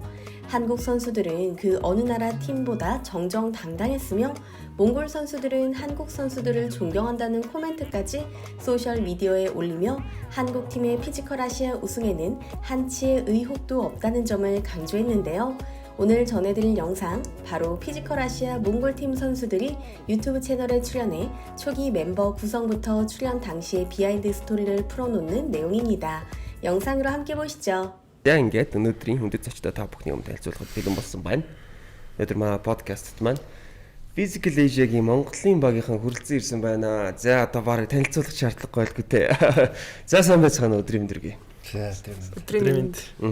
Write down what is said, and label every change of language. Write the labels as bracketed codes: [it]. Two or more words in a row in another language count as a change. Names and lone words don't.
[ko] 한국 선수들은 그 어느 나라 팀보다 정정당당했으며 몽골 선수들은 한국 선수들을 존경한다는 코멘트까지 소셜미디어에 올리며 한국팀의 피지컬 아시아 우승에는 한치의 의혹도 없다는 점을 강조했는데요. 오늘 전해드릴 영상, 바로 피지컬 아시아 몽골팀 선수들이 유튜브 채널에 출연해 초기 멤버 구성부터 출연 당시의 비하인드 스토리를 풀어놓는 내용입니다. 영상으로 함께 보시죠. [mn] Яг ингээд өнөөдрийн хүндэт зочдоо та бүхний өмнө танилцуулахад бэлэн болсон байна. Өнөөдөр манай подкастт маань Physical Asia-гийн Монголын багийнхан хүрэлцэн ирсэн байна. За одоо барыг танилцуулах шаардлагагүй байлгүй те. За сайн байцгаана өдрийн өдргий. за Өдрийн мэнд.